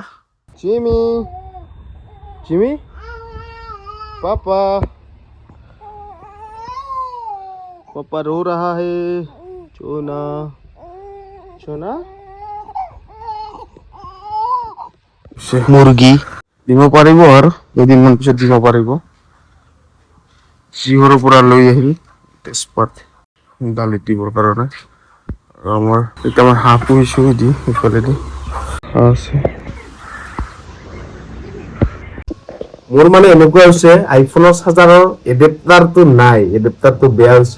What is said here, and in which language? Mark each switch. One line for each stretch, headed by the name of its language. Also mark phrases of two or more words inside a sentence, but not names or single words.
Hindi: जिमी, जिमी, पापा, पापा रो रहा है।
Assamese: চোনা, চোনা, মুৰ্গী দিব পাৰিব আৰু কেইদিনমান পিছত দিব পাৰিব। সিহঁৰ পৰা লৈ আহিল তেজপাত দালিত দিবৰ কাৰণে। আৰু আমাৰ এতিয়া মই হাঁহ পুহিছোঁ, দি ইফালেদি হাঁহ আছে। মোৰ মানে এনেকুৱা হৈছে, আইফোনৰ চাৰ্জাৰৰ এডাপ্টাৰটো নাই, এডাপ্টাৰটো বেয়া হৈছে।